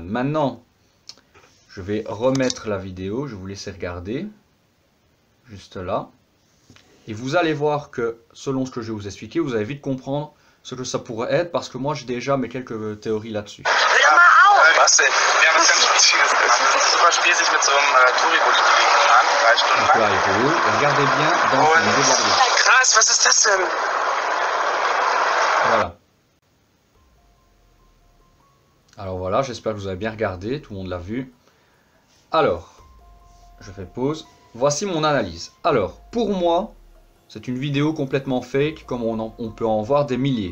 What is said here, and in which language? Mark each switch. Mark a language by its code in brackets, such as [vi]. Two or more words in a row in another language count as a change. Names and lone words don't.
[fr] Maintenant, je vais remettre la vidéo, je vais vous laisser regarder, juste là, et vous allez voir que, selon ce que je vais vous expliquer, vous allez vite comprendre ce que ça pourrait être, parce que moi j'ai déjà mes quelques théories là-dessus. [de] Was denn? Wir haben was ganz Spezielles gemacht. Das ist ein super Spiel, sich mit so einem Touri-Bulli bewegen kann, 3 Stunden [fr] Donc [de] lang. [fr] là, il roule, et regardez bien dans ce niveau de la vidéo. [de] Krass, was ist das denn? [fr] Voilà. Alors voilà, j'espère que vous avez bien regardé, tout le monde l'a vu. Alors, je fais pause. Voici mon analyse. Alors, pour moi, c'est une vidéo complètement fake, comme on peut en voir des milliers.